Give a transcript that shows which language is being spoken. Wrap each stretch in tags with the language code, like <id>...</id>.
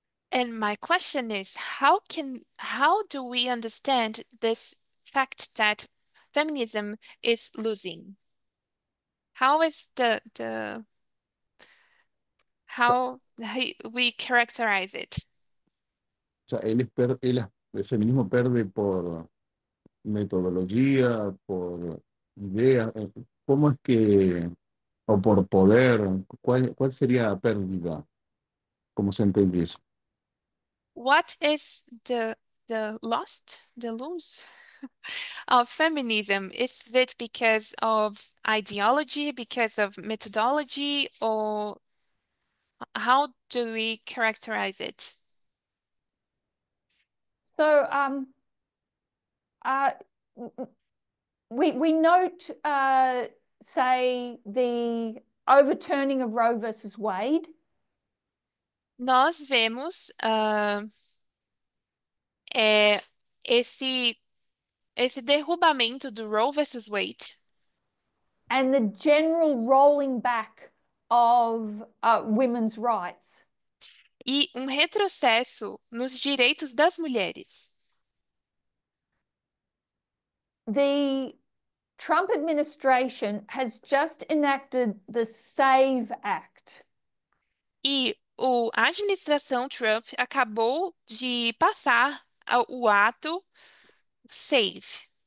<en>And my question is, how do we understand this fact that feminism is losing? How is how we characterize it?</en> <es>O sea, el feminismo perde por metodología, por ideas. ¿Cómo es que, o por poder, cuál sería la pérdida? ¿Cómo se entiende eso?</es> <en>What is the lost, the lose? of feminism? Is it because of ideology, because of methodology, or how do we characterize it? So uh, we note, say, the overturning of Roe versus Wade.</en> <pt>Nós vemos é, esse, esse derrubamento do Roe versus Wade</pt> <en>And the general rolling back of women's rights.</en> <pt>e um retrocesso nos direitos das mulheres.</pt> <en>The Trump administration has just enacted the SAVE Act.</en> <pt>E a administração Trump acabou de passar o ato SAVE,</pt>